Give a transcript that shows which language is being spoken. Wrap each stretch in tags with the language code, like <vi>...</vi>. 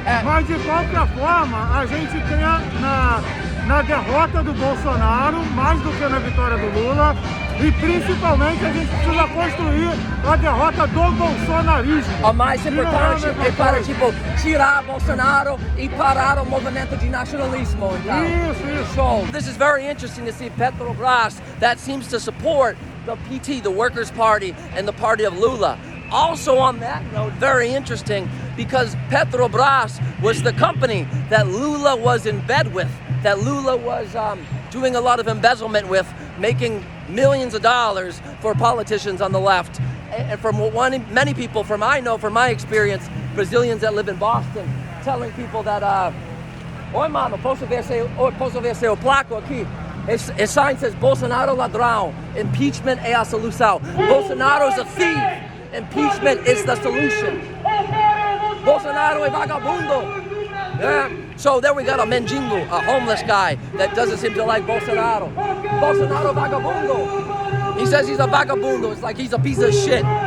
<pt>Mas de qualquer forma, a gente crê na derrota do Bolsonaro, mais do que na vitória do Lula. E principalmente a gente precisa construir a derrota do bolsonarismo. O mais importante é para tipo, tirar Bolsonaro e parar o movimento de nacionalismo. Então. Isso.</pt> <en>So this is very interesting to see Petrobras that seems to support the PT, the Workers' Party, and the party of Lula. Also on that note, very interesting because Petrobras was the company that Lula was in bed with, that Lula was doing a lot of embezzlement with, making millions of dollars for politicians on the left. And from many people, from my experience, Brazilians that live in Boston, telling people that,</en> <pt>oi mano, posso ver seu placo aqui?</pt> <en>A sign says,</en> <pt>Bolsonaro ladrão, impeachment é a solução.</pt> <en>Bolsonaro is a thief, impeachment is the solution.</en> <pt>Bolsonaro é vagabundo.</pt> <en>Yeah. So there we got a mendigo, a homeless guy that doesn't seem to like Bolsonaro. Bolsonaro vagabundo. He says he's a vagabundo. It's like he's a piece of shit.</en>